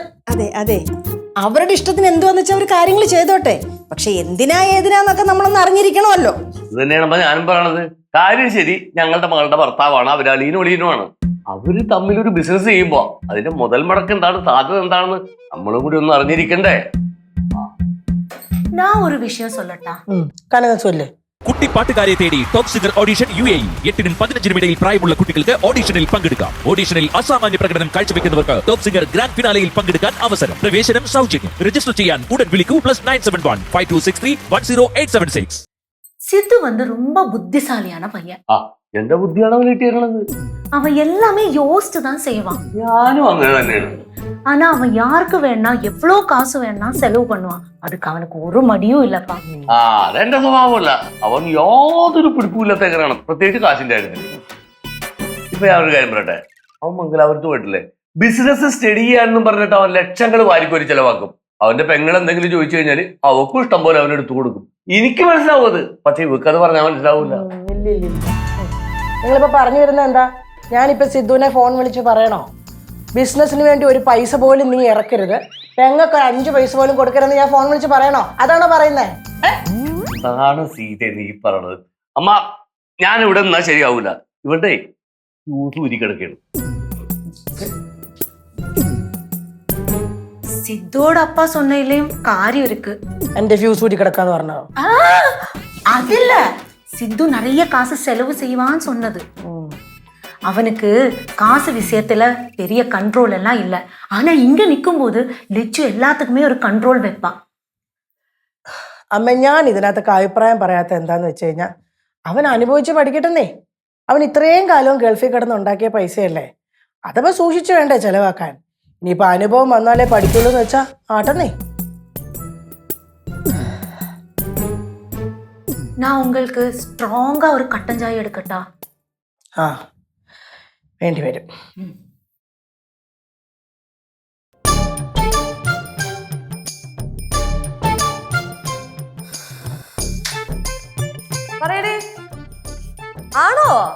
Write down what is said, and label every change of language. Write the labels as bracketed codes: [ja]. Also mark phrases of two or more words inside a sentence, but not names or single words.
[ml] അതെ, അവരുടെ ഇഷ്ടത്തിന് എന്തുവാന്ന് വെച്ചാൽ അവർ കാര്യങ്ങൾ ചെയ്തോട്ടെ. പക്ഷെ എന്തിനാ ഏതിനാന്നൊക്കെ നമ്മളൊന്ന് അറിഞ്ഞിരിക്കണമല്ലോ. ഇത് തന്നെയാണ് ഞാനും പറയണത്. കാര്യം ശരി, ഞങ്ങളുടെ മകളുടെ ഭർത്താവാണ്, അവര് അളിയനും ഒളിയനുമാണ്. അവര് തമ്മിലൊരു ബിസിനസ് ചെയ്യുമ്പോ അതിന്റെ മുതൽ മുടക്ക് എന്താണ്, സാധ്യത എന്താണെന്ന് നമ്മളും കൂടി ഒന്ന് അറിഞ്ഞിരിക്കണ്ടേ? [ta] நான் ஒரு விஷயம் சொல்லட்டா? [ml] കനക ചൊല്ല്. കുട്ടി പാട്ടുകാരെ തേടി ടോപ്പ് സിംഗർ ഓഡിഷൻ UAE. 8-നും 15-നും ഇടയിൽ പ്രായമുള്ള കുട്ടികൾക്ക് ഓഡിഷനിൽ പങ്കെടുക്കാം. ഓഡിഷനിൽ അസാമാന്യ പ്രകടനം കാഴ്ചവെക്കുന്നവർക്ക് ടോപ്പ് സിംഗർ ഗ്രാൻഡ് ഫിനാലയിൽ പങ്കെടുക്കാൻ അവസരം. പ്രവേശനം സൗജന്യം. രജിസ്റ്റർ ചെയ്യാൻ ഉടൻ വിളിക്കൂ. +971 5263 10876. [ta] சித்து வந்து ரொம்ப புத்திசாலியான பையன். [ml] എന്റെ ബുദ്ധിയാണ് അവൻ കിട്ടിയിരുന്നത്. [ta] அவன் எல்லாமே யோசிச்சு தான் செய்வான். [ml] ഞാനും അങ്ങനെ തന്നെയാണ്. [ta] ஆனா அவன் யாருக்கு வேணா எவ்வளவு காசு வேணா செலவு பண்ணுவான். அதுக்கு அவனுக்கு ஒரு மடியும் இல்லப்பா. [ml] അതെന്റെ സ്വഭാവമല്ല. അവൻ യാതൊരു പിടിപ്പില്ലാത്തവനാണ്, പ്രത്യേകിച്ച് കാശിന്റെ കാര്യത്തിൽ. ഇപ്പൊ ഞാൻ ഒരു കാര്യം പറയട്ടെ, അവൻ മംഗലാപുരത്ത് പോയിട്ടില്ലേ, [en] business study [ml] ചെയ്യാനെന്നും പറഞ്ഞിട്ട് അവൻ ലക്ഷങ്ങൾ വാരിക്കോരി ചെലവാക്കും. അവന്റെ പെങ്ങൾ എന്തെങ്കിലും ചോദിച്ചു കഴിഞ്ഞാൽ അവക്കും ഇഷ്ടം പോലെ അവനെടുത്തു കൊടുക്കും. എനിക്ക് മനസ്സിലാവും അത്, പക്ഷെ ഇവക്കത് പറഞ്ഞാൽ മനസ്സിലാവൂല. നിങ്ങളിപ്പോ പറഞ്ഞു വരുന്നത് എന്താ? ഞാനിപ്പോ സിദ്ധുവിനെ ഫോൺ വിളിച്ച് പറയണോ ബിസിനസിന് വേണ്ടി ഒരു പൈസ പോലും നീ ഇറക്കരുത്, പെങ്ങൾക്ക് 5 പൈസ പോലും കൊടുക്കരുതെന്ന് ഞാൻ ഫോൺ വിളിച്ച് പറയണോ? അതാണോ പറയുന്നേ? അതാണ് സീത നീ പറയണത്. അമ്മ, ഞാൻ ഇവിടെ നിന്നാ ശരിയാവൂല. ഇവിടെ ഊരിക്കിടക്കാണ്. [ta] சித்தோட அப்பா சொன்னதுலயும் காரியம் இருக்கு. [ml] എന്റെ ഫ്യൂസ് ഊരി കിടക്കാന്ന് പറഞ്ഞോ? [ta] அது இல்ல, சித்து நிறைய காசு செலவு செய்வான்னு சொன்னது. அவனுக்கு காசு விஷயத்துல பெரிய கண்ட்ரோல் எல்லாம் இல்ல. ஆனா இங்க நிக்கும் போது லெச்சு எல்லாத்துக்குமே ஒரு கண்ட்ரோல் வைப்பான். [ml] അമ്മ, ഞാൻ ഇതിനകത്തൊക്കെ അഭിപ്രായം പറയാത്ത എന്താന്ന് വെച്ച് കഴിഞ്ഞാൽ അവൻ അനുഭവിച്ച് പഠിക്കട്ടെന്നേ. അവൻ ഇത്രയും കാലവും ഗൾഫിൽ കിടന്ന് ഉണ്ടാക്കിയ പൈസയല്ലേ, അതപ്പോ സൂക്ഷിച്ചു വേണ്ടേ ചെലവാക്കാൻ. ഇനിയിപ്പോ അനുഭവം വന്നാലേ പഠിക്കുള്ളൂ എന്ന് വെച്ചാ ആട്ടെന്നേ. [ta] நான் உங்களுக்கு ஸ்ட்ராங்கா ஒரு கட்டன் சாய் எடுக்கட்டா? [ml] വേണ്ടി വരും. പറയടേ, ആണോ?